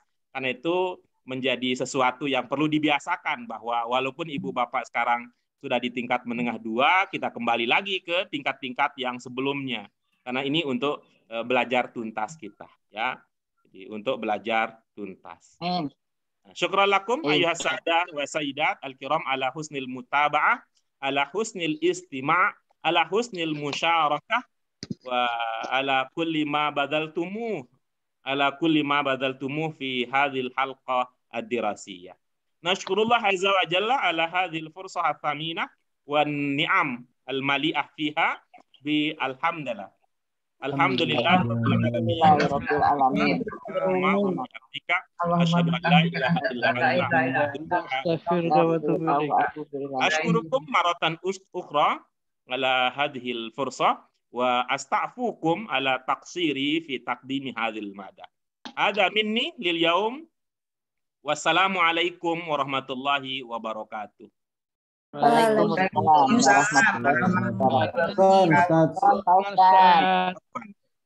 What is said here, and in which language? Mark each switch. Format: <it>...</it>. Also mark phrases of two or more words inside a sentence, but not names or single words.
<id>Karena itu menjadi sesuatu yang perlu dibiasakan, bahwa walaupun ibu bapak sekarang sudah di tingkat menengah 2, kita kembali lagi ke tingkat-tingkat yang sebelumnya. Karena ini untuk belajar tuntas kita, ya. Jadi untuk belajar tuntas.</id> <ar>شكرا لكم أيها السادة والسيدات الكرام على حسن المتابعة، على حسن الاستماع، على حسن المشاركة، وعلى كل ما بذلتموه، على كل ما بذلتموه في هذه الحلقة الدراسية. نشكر الله عز وجل على هذه الفرصة الثمينة والنعم المليئة فيها بالحمد لله. الحمد لله رب العالمين. أشهد أن لا إله إلا أنت أستغفرك وأتوب إليك. أشكركم مرة أخرى على هذه الفرصة وأستعفيكم على تقصيري في تقديم هذه المادة. هذا مني لليوم. والسلام عليكم ورحمة الله وبركاته. وعليكم السلام ورحمة الله وبركاته.</ar>